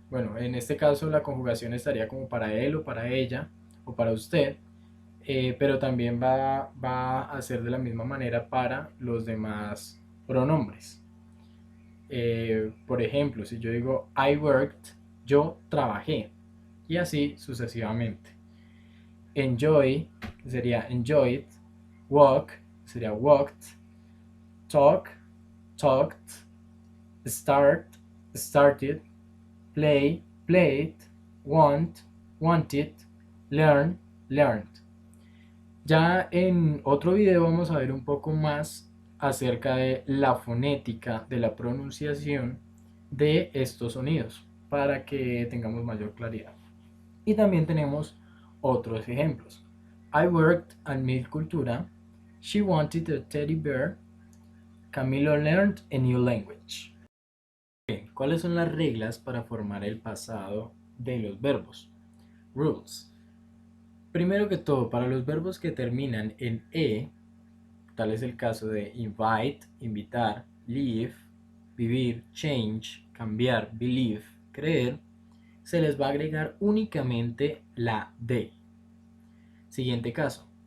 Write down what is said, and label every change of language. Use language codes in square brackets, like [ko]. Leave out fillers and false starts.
[es] Bueno, en este caso la conjugación estaría como para él o para ella o para usted, pero también va a ser de la misma manera para los demás pronombres. Por ejemplo, si yo digo [en] I worked, [es] yo trabajé, y así sucesivamente. [en] Enjoy [es] sería [en] enjoyed, walk sería walked, talk, talked, start, started, play, played, want, wanted, learn, learned. [es] Ya en otro video vamos a ver un poco más acerca de la fonética, de la pronunciación de estos sonidos, para que tengamos mayor claridad. Y también tenemos otros ejemplos. [en] I worked at Milk Cultura. She wanted a teddy bear. Camilo learned a new language. [es] Bien, ¿cuáles son las reglas para formar el pasado de los verbos? Rules. Primero que todo, para los verbos que terminan en e, tal es el caso de invite, invitar, live, vivir, change, cambiar, believe, creer, se les va a agregar únicamente la D. Siguiente caso.